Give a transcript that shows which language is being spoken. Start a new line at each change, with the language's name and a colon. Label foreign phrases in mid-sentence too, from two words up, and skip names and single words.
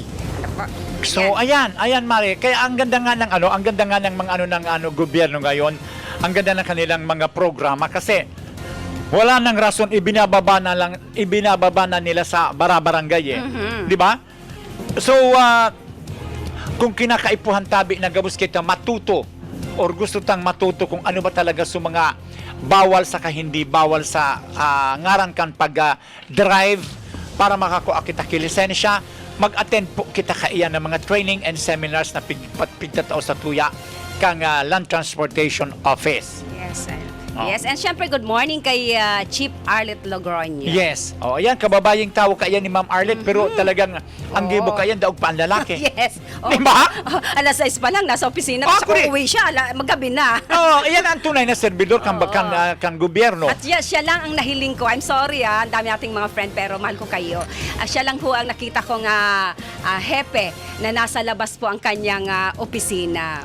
Filipino: So ayan, Mare, kaya ang ganda nga ng mga gobyerno ngayon, ang ganda ng kanilang mga programa kasi wala nang rason ibinababa na nila sa barangay Di ba?
Bikol: So kung kinakaipuhan tabi na gabos kita matuto or gusto tang matuto kung ano ba talaga sa mga bawal sa hindi bawal sa ngaran kan pag-drive para makakuha kita kilisensya, mag-attend po kita kaiyan ng mga
English: training and seminars
Bikol: na pigtatao sa tuya kang Land Transportation Office.
English: Yes, Oh. yes, and syempre good morning kay Chief Arlette Logroño. Yes.
Bikol: Ayan, kababayang tao kaiyan ni Ma'am Arlette, pero talagang ang gibo kaiyan daog pa ang lalaki.
English: Yes.
Filipino: Di ba? Alas 6 pa lang, nasa opisina. Ah, Saka
English: correct.
Bikol: uwi siya, magabi na. Ayan ang tunay na servidor kang gobyerno.
Filipino: At siya lang ang nahiling ko.
English: I'm sorry
Filipino: ang dami nating mga friend pero mahal ko kayo. Siya lang ho ang nakita kong hepe na nasa labas po ang kanyang opisina.